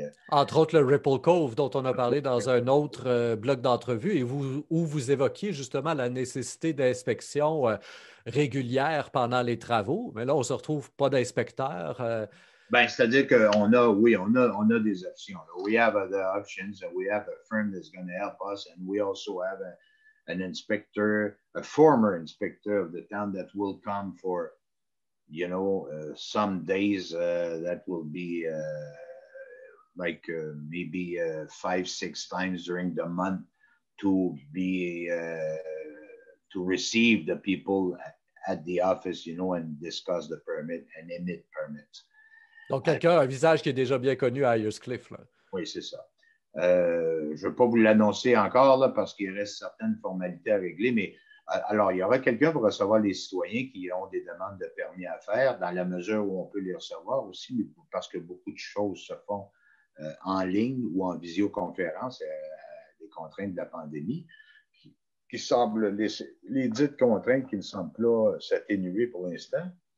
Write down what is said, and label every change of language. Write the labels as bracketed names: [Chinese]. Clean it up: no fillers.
[French] Entre autres, le Ripple Cove dont on a parlé dans un autre bloc d'entrevue et où vous évoquiez justement la nécessité d'inspection régulière pendant les travaux. Mais là, on ne se retrouve pas d'inspecteur. Ben, c'est-à-dire qu'on a, oui, on a des options. [English] We have other options and we have a firm that's going to help us and we also have an inspector, a former inspector of the town that will come for, some days that will be maybe 5, 6 times during the month to be to receive the people at the office, and discuss the permit and emit permits. [French] Donc, quelqu'un, un visage qui est déjà bien connu à Ayers-Cliff. Oui, c'est ça. Je ne veux pas vous l'annoncer encore là, parce qu'il reste certaines formalités à régler, mais alors, il y aura quelqu'un pour recevoir les citoyens qui ont des demandes de permis à faire, dans la mesure où on peut les recevoir aussi, parce que beaucoup de choses se font en ligne ou en visioconférence, des contraintes de la pandémie, qui semblent, les dites contraintes qui ne semblent pas s'atténuer pour l'instant.